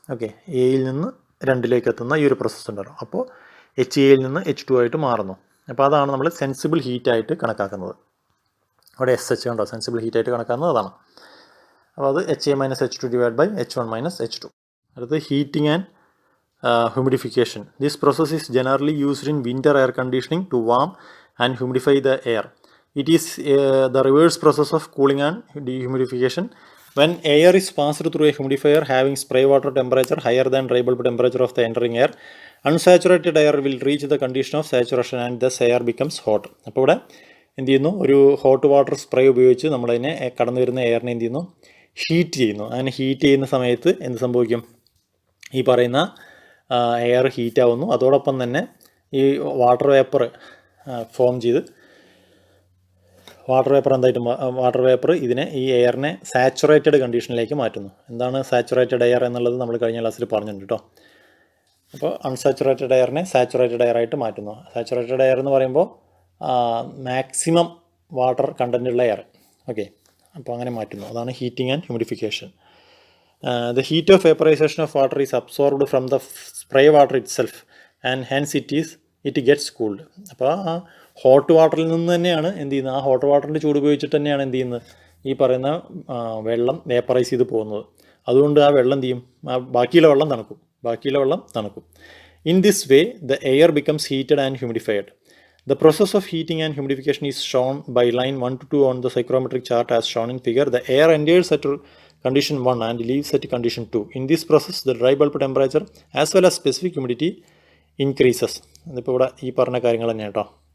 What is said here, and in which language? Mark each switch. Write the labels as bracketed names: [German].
[Malayalam] Okay, എയിൽ നിന്ന് 2ലേക്ക് എത്തുന്ന ഈ ഒരു പ്രോസസ്സ് ഉണ്ടല്ലോ, അപ്പോൾ HAയിൽ നിന്ന് H2 ആയിട്ട് മാറുന്നു. അപ്പോൾ അതാണ് നമ്മൾ സെൻസിബിൾ ഹീറ്റായിട്ട് കണക്കാക്കുന്നത്. അവിടെ SH ഉണ്ടോ, സെൻസിബിൾ ഹീറ്റായിട്ട് കണക്കാക്കുന്നത് അതാണ്. അപ്പോൾ അത് HA minus H2 divide by H1 minus H2. അടുത്ത് heating and humidification. [English] This process is generally used in winter air conditioning to warm and humidify the air. It is the reverse process of cooling and dehumidification. When air is passed through a humidifier having spray water temperature higher than dry bulb temperature of the entering air, unsaturated air will reach the condition of saturation and thus air becomes hot. [Malayalam] അപ്പോൾ ഇവിടെ എന്ത് ചെയ്യുന്നു, ഒരു hot water spray ഉപയോഗിച്ച് നമ്മളതിനെ കടന്നു വരുന്ന എയറിനെ എന്ത് ചെയ്യുന്നു, ഹീറ്റ് ചെയ്യുന്നു. അങ്ങനെ ഹീറ്റ് ചെയ്യുന്ന സമയത്ത് എന്ത് സംഭവിക്കും, ഈ പറയുന്ന എയർ ഹീറ്റ് ആവുന്നു. അതോടൊപ്പം തന്നെ ഈ വാട്ടർ വേപ്പർ ഫോം ചെയ്ത് വാട്ടർ വേപ്പർ ഇതിനെ ഈ എയറിനെ സാച്ചുറേറ്റഡ് കണ്ടീഷനിലേക്ക് മാറ്റുന്നു. എന്താണ് സാച്ചുറേറ്റഡ് എയർ എന്നുള്ളത് നമ്മൾ കഴിഞ്ഞ ക്ലാസ്സിൽ പറഞ്ഞിട്ടുണ്ട് കേട്ടോ. അപ്പോൾ അൺസാച്ചുറേറ്റഡ് എയറിനെ സാച്ചുറേറ്റഡ് എയർ ആയിട്ട് മാറ്റുന്നു. സാച്ചുറേറ്റഡ് എയർ എന്ന് പറയുമ്പോൾ മാക്സിമം വാട്ടർ കണ്ടൻ്റ് ഉള്ള എയർ. ഓക്കെ, അപ്പോൾ അങ്ങനെ മാറ്റുന്നു. അതാണ് heating and humidification. [English] The heat of vaporization of water is absorbed from the spray water itself and hence it gets cooled. [Malayalam] അപ്പോൾ ആ ഹോട്ട് വാട്ടറിൽ നിന്ന് തന്നെയാണ് എന്ത് ചെയ്യുന്നത്, ആ ഹോട്ട് വാട്ടറിൻ്റെ ചൂട് ഉപയോഗിച്ചിട്ട് തന്നെയാണ് എന്ത് ചെയ്യുന്നത്, ഈ പറയുന്ന വെള്ളം വേപ്പറൈസ് ചെയ്ത് പോകുന്നത്. അതുകൊണ്ട് ആ വെള്ളം എന്ത് ചെയ്യും, ബാക്കിയുള്ള വെള്ളം തണുക്കും. [English] In this way the air becomes heated and humidified. The process of heating and humidification is shown by line 1 to 2 on the psychrometric chart as shown in figure. The air enters at condition 1 and leaves at condition 2. In this process, the dry bulb temperature as well as specific humidity increases. [Malayalam] ഇതിപ്പോൾ ഇവിടെ ഈ പറഞ്ഞ കാര്യങ്ങൾ തന്നെയാണ് കേട്ടോ.